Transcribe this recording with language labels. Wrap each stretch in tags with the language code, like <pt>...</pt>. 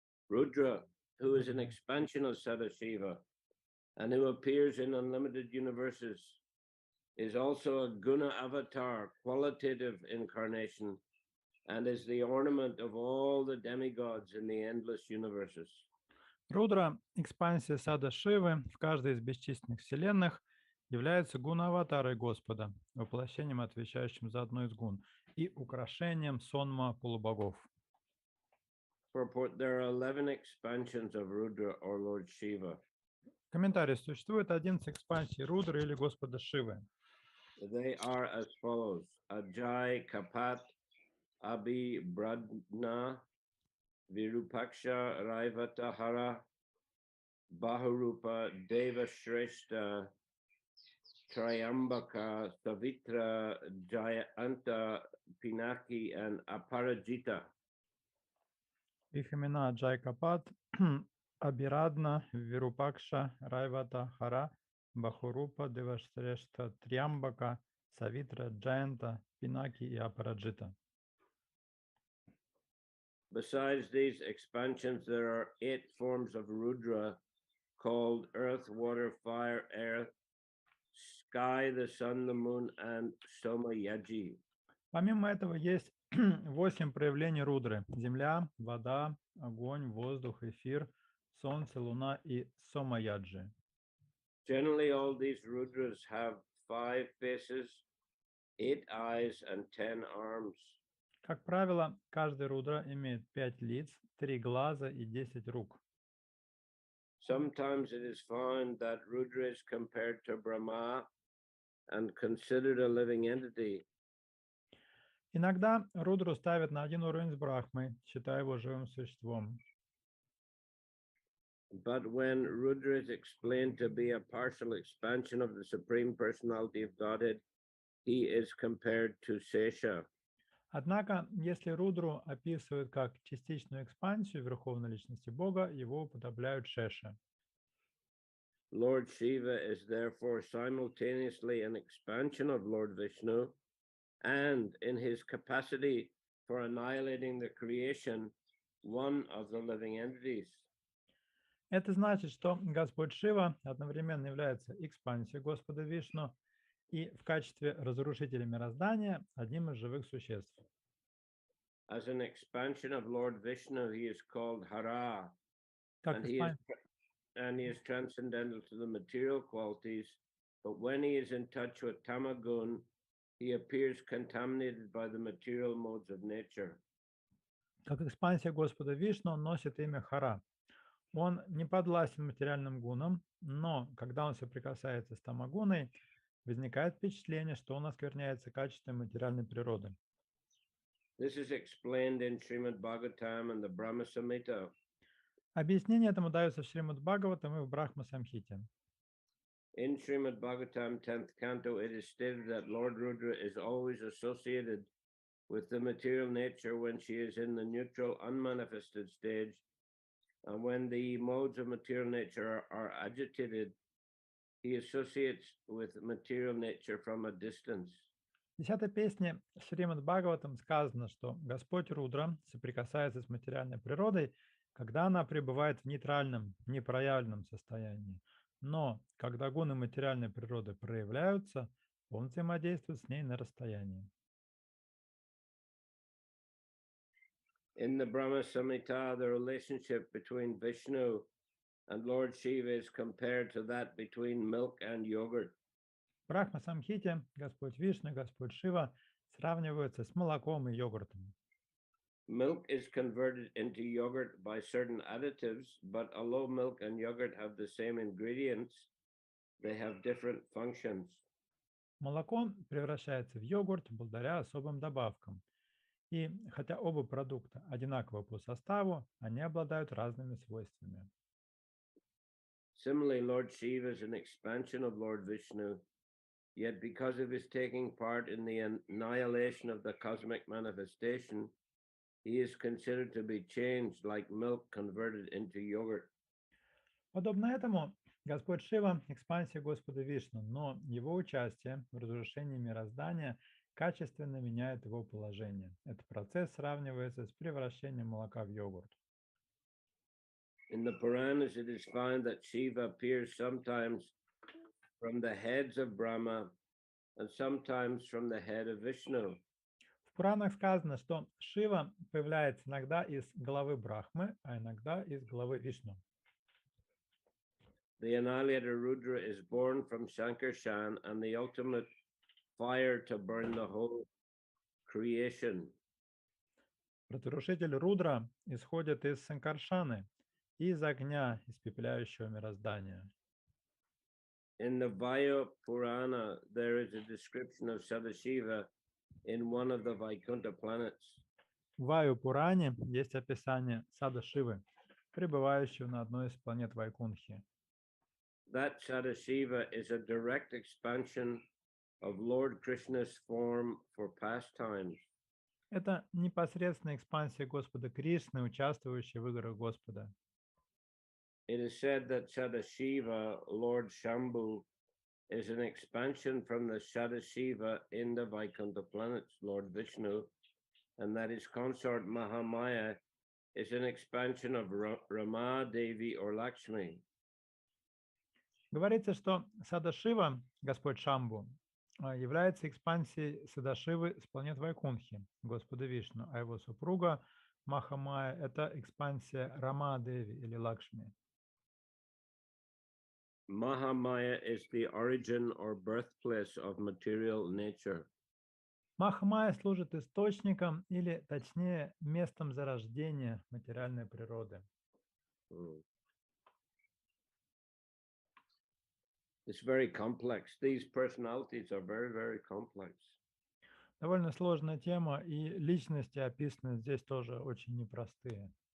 <en>Rudra, who is an expansion of Sadashiva and who appears in unlimited universes, is also a guna avatar, qualitative incarnation, and is the ornament of all the demigods in the endless universes.</en> <ru>Рудра, экспансия сада Шивы в каждой из бесчисленных вселенных, является гуна-аватарой Господа, воплощением, отвечающим за одну из гун, и украшением сонма полубогов.</ru> <en>Purport: there are 11 expansions of Rudra or Lord Shiva.</en> <ru>Комментарий: существует 11 экспансий Рудры или Господа Шивы.</ru> <en>They are as follows: Ajay, Kapat, Abhi, Bradna, Virupaksha, Raivata, Hara, Bahurupa, Deva Shrestha, Triambaka, Savitra, Jayanta, Pinaki, and Aparajita.</en> <ru>Их имена Аджай Капат, Абирадна, Вирупакша, Райвата, Хара, Бахурупа, Девашрешта, Триамбака, Савитра, Джаянта, Пинаки и Апараджита.</ru> <en>Besides these expansions, there are 8 forms of Rudra called earth, water, fire, air, sky, the sun, the moon, and Soma Yaji.</en> <ru>Помимо этого есть 8 проявлений Рудры: земля, вода, огонь, воздух, эфир, солнце, луна и Сомаяджи.</ru> <en>Generally, all these Rudras have 5 faces, 8 eyes, and 10 arms.</en> <ru>Как правило, каждый Рудра имеет 5 лиц, 3 глаза и 10 рук.</ru> <en>Sometimes it is found that Rudra is compared to Brahma and considered a living entity.</en> <ru>Иногда Рудру ставят на один уровень с Брахмой, считая его живым существом.</ru> <en>But when Rudra is explained to be a partial expansion of the Supreme Personality of Godhead, he is compared to Sesha.</en> <ru>Однако, если Рудру описывают как частичную экспансию Верховной Личности Бога, его уподобляют Шеше.</ru> <en>Lord Shiva is therefore simultaneously an expansion of Lord Vishnu and, in his capacity for annihilating the creation, one of the living entities.</en> <ru>Это значит, что Господь Шива одновременно является экспансией Господа Вишну и в качестве разрушителя мироздания одним из живых существ.</ru> <en>As an expansion of Lord Vishnu, he is called Hara, and he is transcendental to the material qualities, but when he is in touch with Tamagun, he appears contaminated by the material modes of nature.</en> <ru>Как экспансия Господа Вишну, он носит имя Хара. Он не подвластен материальным гунам, но когда он соприкасается с тамагуной, возникает впечатление, что он оскверняется качеством материальной природы.</ru> <en>This is explained in Srimad Bhagavatam and the Brahma Samhita.</en> <ru>Объяснение этому дается в Шримад Бхагаватам и в Брахма Самхите.</ru> <en>In Srimad Bhagavatam 10th canto, it is stated that Lord Rudra is always associated with the material nature when she is in the neutral, unmanifested stage, And when the modes of material nature are agitated, he associates with material nature from a distance.</en> <ru>В 10-й песне Шримад Бхагаватам сказано, что Господь Рудра соприкасается с материальной природой, когда она пребывает в нейтральном, непроявленном состоянии. Но когда гуны материальной природы проявляются, он взаимодействует с ней на расстоянии.</ru> <en>In the Brahma Samhita, the relationship between Vishnu and Lord Shiva is compared to that between milk and yogurt.</en> <ru>В Брахма Самхите Господь Вишну, Господь Шива сравниваются с молоком и йогуртом.</ru> <en>Milk is converted into yogurt by certain additives, but although milk and yogurt have the same ingredients, they have different functions.</en> <ru>Молоко превращается в йогурт благодаря особым добавкам. И хотя оба продукта одинаковы по составу, они обладают разными свойствами.</ru> <en>Similarly, Lord Shiva is an expansion of Lord Vishnu, yet because of his taking part in the annihilation of the cosmic manifestation, he is considered to be changed like milk converted into yogurt.</en> <ru>Подобно этому, Господь Шива – экспансия Господа Вишну, но его участие в разрушении мироздания качественно меняет его положение. Этот процесс сравнивается с превращением молока в йогурт.</ru> <en>In the Puranas, it is found that Shiva appears sometimes from the heads of Brahma and sometimes from the head of Vishnu.</en> <ru>В Пуранах сказано, что Шива появляется иногда из головы Брахмы, а иногда из головы Вишну.</ru> <en>The annihilator Rudra is born from Shankarshan and the ultimate fire to burn the whole creation.</en> <ru>Разрушитель Рудра исходит из Санкаршаны, из огня, испепеляющего мироздания.</ru> <en>In the Vaya Purana, there is a description of Sadashiva in one of the Vaikuntha planets.</en> <ru>В Ваю Пуране есть описание Сада Шивы, пребывающего на одной из планет Вайкунхи.</ru> <en>That Sadashiva is a direct expansion of Lord Krishna's form for pastimes.</en> <ru>Это непосредственная экспансия Господа Кришны, участвующая в играх Господа.</ru> <en>It is said that Sadashiva, Lord Shambhu, is an expansion from the Sadashiva in the Vaikuntha planets, Lord Vishnu, and that his consort Mahamaya is an expansion of Rama Devi or Lakshmi.</en> <ru>Говорится, что Садашива, Господь Шамбу, является экспансией Садашивы с планет Вайкунхи, Господа Вишну, а его супруга Махамая – это экспансия Рама Деви или Лакшми.</ru> <en>Mahamaya is the origin or birthplace of material nature.</en> <ru>Махамая служит источником или, точнее, местом зарождения материальной природы.</ru> <en>It's very complex. These personalities are very, very complex.</en> <ru>Довольно сложная тема, и личности, описанные здесь, тоже очень непростые.</ru>